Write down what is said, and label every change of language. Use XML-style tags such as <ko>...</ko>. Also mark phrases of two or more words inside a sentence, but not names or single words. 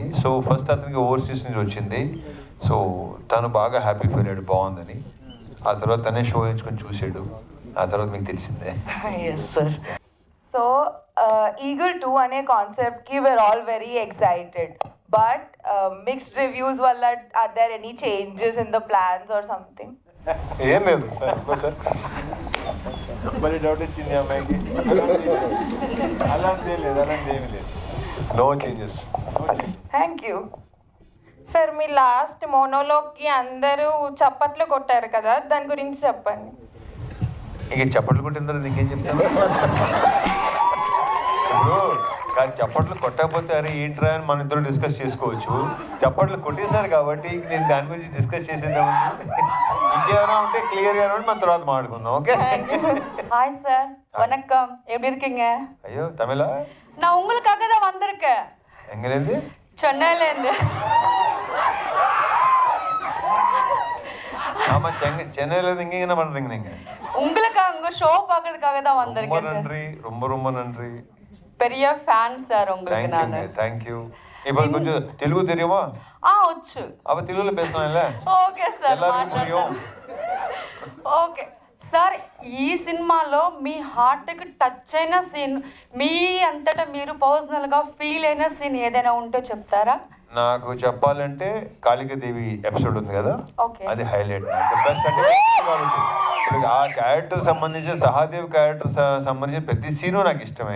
<te>సో ఫస్ట్ అతనికి ఓవర్సీస్ నుంచి వచ్చింది. సో తను బాగా</te> <en>happy feel</en> <te>అయ్యాడు, బాగుందని. ఆ తర్వాత తనే షో ఎంచుకొని చూసాడు, ఆ తర్వాత మీకు తెలిసిందే.</te> <en>Yes sir. So Eagle 2</en> <te>అనే కాన్సెప్ట్కి</te> <en>we are all very excited, but mixed reviews వల్ల are there any changes in the plans or something?</en> <te>ఏం లేదు సార్, సార్ మళ్ళీ డౌట్ వచ్చింది అమ్మాయికి. అలాంటి ఏమీ లేదు,</te> <en>slow changes. thank you సార్.</en> <te>మీ లాస్ట్ మోనోలోగ్కి అందరూ చప్పట్లు కొట్టారు కదా, దాని గురించి చెప్పండి. ఇక చప్పట్లు కొట్టిన తర్వాత ఇంకేం చెప్తాను? కానీ చప్పట్లు కొట్టకపోతే అరే ఏంట్రా అని మన ఇద్దరు డిస్కస్ చేసుకోవచ్చు. చప్పట్లు కొట్టేశారు కాబట్టి నేను దాని గురించి డిస్కస్ చేసేద్దామండి. ఇంకేమైనా ఉంటే క్లియర్గా మన తర్వాత మాట్లాడుకుందాం. ఓకే.</te> <ta>ஹாய் சார், வணக்கம். எப்படி இருக்கீங்க? ஐயோ தமிழா? நான் உங்களுக்காக தான் வந்திருக்கேன். எங்கேருந்து? சென்னையிலேருந்து. ஆமா, சென்னையிலேருந்து இங்கே என்ன பண்ணுறீங்க நீங்கள்? உங்களுக்காக உங்கள் ஷோ பார்க்கறதுக்காக தான் வந்திருக்கேன் சார். நன்றி, ரொம்ப நன்றி. பெரிய ஃபேன் சார் உங்களுக்கு நான். தேங்க்யூ. இப்போ கொஞ்சம் தெலுங்கு தெரியுமா?</ta> <te>వచ్చు.</te> <ta>அப்போ தெலுங்குல பேசலாம்ல?</ta> <te>ఓకే సార్,</te> <ta>எல்லாருக்கும் புரியும்.</ta> <te>ఓకే సార్. ఈ సినిమాలో మీ హార్ట్కి టచ్ అయిన సీన్, మీ అంతటా మీరు పర్సనల్గా ఫీల్ అయిన సీన్ ఏదైనా ఉంటే చెప్తారా? నాకు చెప్పాలంటే కాళికాదేవి ఎపిసోడ్ ఉంది కదా, అది హైలైట్. బెస్ట్ అంటే ఆ క్యారెక్టర్ సంబంధించి, సహాదేవ్ క్యారెక్టర్ సంబంధించిన ప్రతి సీను నాకు ఇష్టమే.</te>